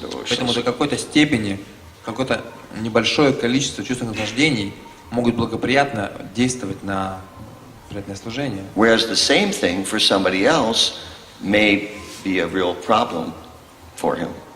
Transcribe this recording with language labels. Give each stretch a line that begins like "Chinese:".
Russian: Поэтому до
English: devotion.
Russian: какой-то степени, какое-то небольшое количество чувственных наслаждений могут благоприятно действовать на преданное служение.
English: Whereas the same thing for somebody else may be a real problem for him.